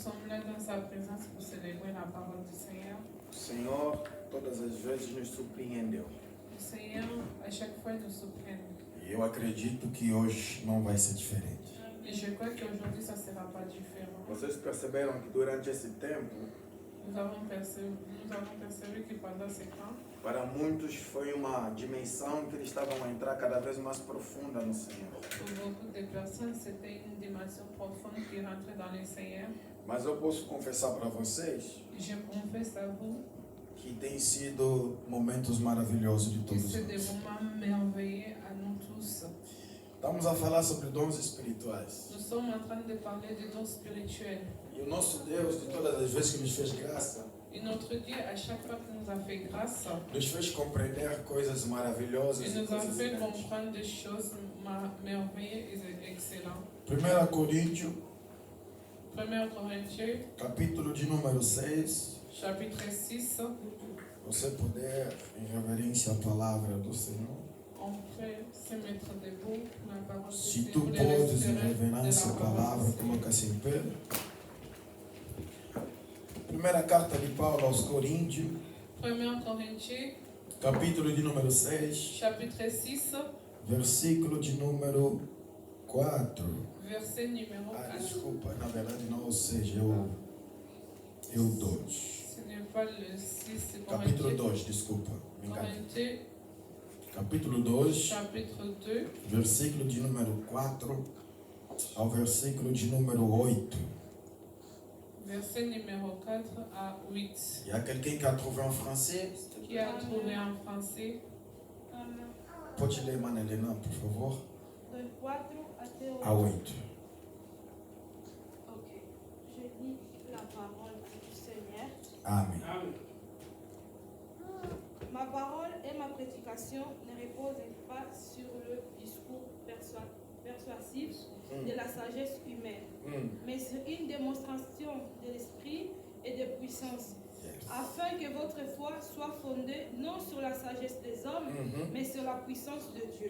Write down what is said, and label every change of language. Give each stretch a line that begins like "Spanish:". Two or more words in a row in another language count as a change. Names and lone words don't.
French: Sommes là dans sa présence pour célébrer la parole du Seigneur.
Portuguese: O Senhor, todas as vezes, nos surpreendeu.
French: Le Seigneur, à chaque fois, nous surprend.
Portuguese: E eu acredito que hoje não vai ser diferente.
French: Et je crois qu'aujourd'hui, ça ne sera pas différent.
Portuguese: Vocês perceberam que durante esse tempo,
French: Nous avons percevé que pendant ces temps,
Portuguese: para muitos foi uma dimensão que eles estavam a entrar cada vez mais profunda no Senhor.
French: pour beaucoup de personnes, c'était une dimension profonde qui rentrait dans le Seigneur.
Portuguese: Mas eu posso confessar para vocês
French: Je confesse à vous
Portuguese: que tem sido momentos maravilhosos de
French: que
Portuguese: todos
French: c'est des
Portuguese: nós.
French: moments merveilleux à nous tous.
Portuguese: Estamos a falar sobre dons espirituais.
French: Nous sommes en train de parler de dons spirituels.
Portuguese: E o nosso Deus, de todas as vezes que nos fez graça,
French: Et notre Dieu, à chaque fois qu'il nous a fait grâce,
Portuguese: nos fez compreender coisas maravilhosas
French: il
Portuguese: e
French: nous a
Portuguese: coisas
French: fait
Portuguese: grandes.
French: comprendre des choses merveilleuses et excellentes.
Portuguese: 1 Coríntios,
French: 1 Corinthiens,
Portuguese: capítulo de número 6.
French: chapitre 6,
Portuguese: Você puder, em reverência à palavra do Senhor.
French: on peut se mettre debout pour la parole de
Portuguese: Se
French: Dieu,
Portuguese: tu
French: pour le
Portuguese: podes, em
French: respect de
Portuguese: reverência à
French: la parole
Portuguese: palavra,
French: du Seigneur.
Portuguese: coloca-se em pé. Primeira carta de Paulo aos Coríntios,
French: 1 Corinthiens,
Portuguese: capítulo de número 6,
French: chapitre 6,
Portuguese: versículo de número 4.
French: verset numéro 4.
Portuguese: Desculpa, na verdade não, ou seja, eu 2.
French: Ce n'est pas le 6
Portuguese: Capítulo 2, desculpa. Me enganei.
French: Corinthiens,
Portuguese: Capítulo 2,
French: chapitre 2,
Portuguese: versículo de número 4 ao versículo de número 8.
French: verset numéro 4 à 8. Il y a quelqu'un qui a trouvé en français? Qui a trouvé en français?
Portuguese: Pode ler, Mana Helena, por favor? De 4 até 8. A 8. Ok.
French: Je lis la parole du Seigneur.
Portuguese: Amém.
French: Ma parole et ma prédication ne reposent pas sur le discours persuasif de la sagesse humaine, mais sur une démonstration de l'esprit et de puissance, afin que votre foi soit fondée non sur la sagesse des hommes, mais sur la puissance de Dieu.